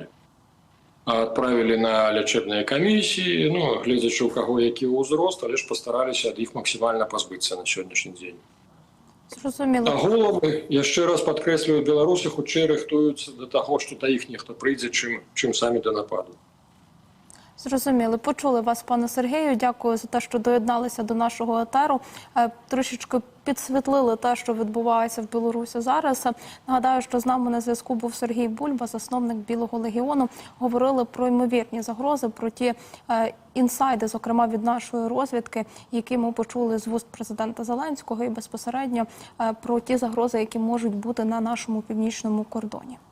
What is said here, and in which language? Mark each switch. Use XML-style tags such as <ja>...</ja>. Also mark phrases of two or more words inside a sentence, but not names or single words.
<be>Адправілі на лячэбныя камісіі, ну, гледзячы, у каго які ўзрост, але ж пастараліся ад іх максімальна пазбыцца на сённяшні дзень.</be> <uk>Зрозуміло.</uk> <be>А головы, яшчэ раз падкрэслюю, беларусы хутчэй рыхтуюцца да таго, што да іх нехта прыйдзе, чым самі да нападу.</be> <uk>Зрозуміли. Почули вас, пане Сергію. Дякую за те, що доєдналися до нашого етеру. Трошечки підсвітлили те, що відбувається в Білорусі зараз. Нагадаю, що з нами на зв'язку був Сергій Бульба, засновник Білого легіону. Говорили про ймовірні загрози, про ті інсайди, зокрема від нашої розвідки, які ми почули з вуст президента Зеленського, і безпосередньо про ті загрози, які можуть бути на нашому північному кордоні.</uk>